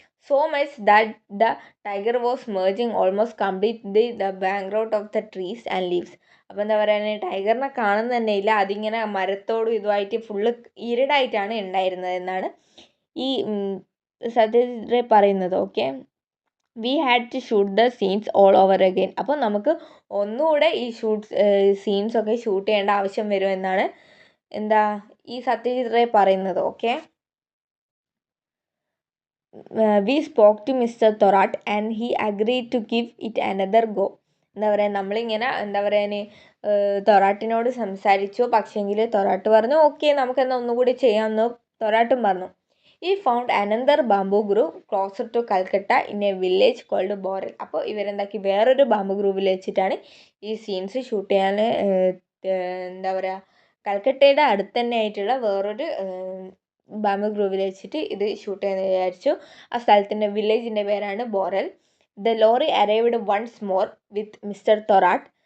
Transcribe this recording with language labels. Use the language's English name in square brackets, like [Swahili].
[English] So much that the tiger was merging almost completely the background of the trees and leaves. [Malayalam] അപ്പോൾ എന്താ പറയുക, ടൈഗറിനെ കാണുന്ന തന്നെ ഇല്ല, അതിങ്ങനെ മരത്തോടും ഇതുമായിട്ട് ഫുള്ള് ഇരുടായിട്ടാണ് ഉണ്ടായിരുന്നത് എന്നാണ് ഈ സത്യജിത് റേ പറയുന്നത്. [English] Okay, we had to shoot the scenes all over again. [Malayalam] അപ്പോൾ നമുക്ക് ഒന്നുകൂടെ ഈ സീൻസൊക്കെ ഷൂട്ട് ചെയ്യേണ്ട ആവശ്യം വരും എന്നാണ് എന്താ ഈ സത്യജിത് റേ പറയുന്നത്. [English] Okay, we spoke to Mr. Thorat and he agreed to give it another go. [Malayalam] എന്താ പറയുക, നമ്മളിങ്ങനെ എന്താ പറയുക തൊറാട്ടിനോട് സംസാരിച്ചു. പക്ഷേങ്കിൽ തൊറാട്ട് പറഞ്ഞു ഓക്കെ നമുക്കെന്നാൽ ഒന്നുകൂടി ചെയ്യാമെന്ന് തൊറാട്ടും പറഞ്ഞു. [English] He found another bamboo grove closer to Calcutta in a village called Borel. [Malayalam] അപ്പോൾ ഇവരെന്താക്കി, വേറൊരു ബാംബു ഗ്രൂവിൽ വെച്ചിട്ടാണ് ഈ സീൻസ് ഷൂട്ട് ചെയ്യാൻ എന്താ പറയുക കൽക്കട്ടയുടെ അടുത്ത് തന്നെ ആയിട്ടുള്ള വേറൊരു ബാംബു ഗ്രൂവിൽ വെച്ചിട്ട് ഇത് ഷൂട്ട് ചെയ്യാൻ വിചാരിച്ചു. ആ സ്ഥലത്തിൻ്റെ വില്ലേജിൻ്റെ പേരാണ് boreal. [English] The lorry arrived once more with mister Thorat.